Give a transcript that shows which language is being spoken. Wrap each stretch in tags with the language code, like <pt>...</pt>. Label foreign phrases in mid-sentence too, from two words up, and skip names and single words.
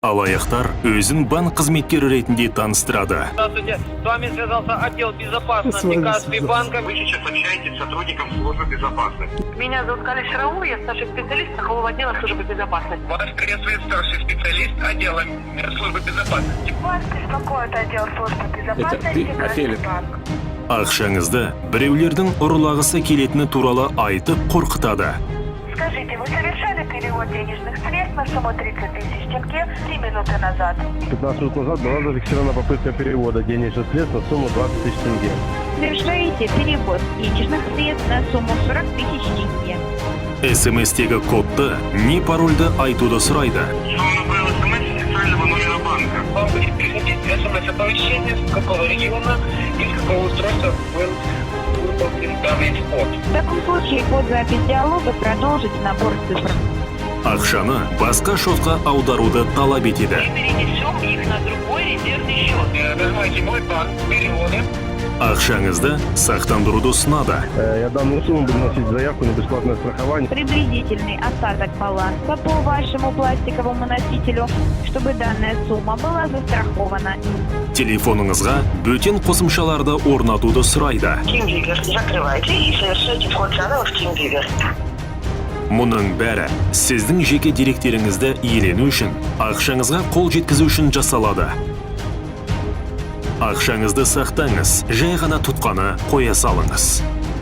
<kk>Алаяқтар өзін банк қызметкері ретінде таныстырады.</kk> <ru>Здравствуйте, с вами связался отдел безопасности Каспий банка. Вы сейчас общаетесь с сотрудником службы безопасности. Меня зовут Калиш Раул, я старший специалист страхового отдела службы безопасности. Вас приветствует старший специалист отдела службы безопасности. Вас беспокоит отдел службы безопасности Каспий банк.</ru> <kk>Ақшаңызды біреулердің ұрылағысы келетіні туралы айтып қорқытады.</kk> <ru>Скажите, вы совершали перевод денежных средств на сумму 30 тысяч тенге 3 минуты назад? 15 минут назад была зафиксирована попытка перевода денежных средств на сумму 20 тысяч тенге. Совершаете перевод денежных средств на сумму 40 тысяч тенге.</ru> <kk>СМС-тегі кодты не парольді айтуды сұрайды.</kk> <ru>Я вам направил смс с специального номера банка. Вам будет приходить смс-оповещение, с какого региона и с какого устройства был выполнен данный вход. В таком случае под запись диалога продолжить набор цифр.</ru> <kk>Ақшаны басқа шотқа аударуды талап етеді.</kk> <ru>Мы перенесем их на другой резервный счет. Нажимайте «Мой банк», переводы.</ru> <kk>Ақшаңызды сақтандыруды ұсынады.</kk> <ru>Я данную сумму буду вносить заявку на бесплатное страхование. Приблизительный остаток баланса по вашему пластиковому носителю, чтобы данная сумма была застрахована.</ru> <kk>Телефоныңызға бөтен қосымшаларды орнатуды сұрайды.</kk> <ru>TeamViewer закрывайте и совершайте вход заново в TeamViewer.</ru> <kk>Мұның бәрі сіздің жеке деректеріңізді иелену үшін, ақшаңызға қол жеткізу үшін жасалады. Ақшаңызды сақтаңыз, жай ғана тұтқаны қоя салыңыз.</kk>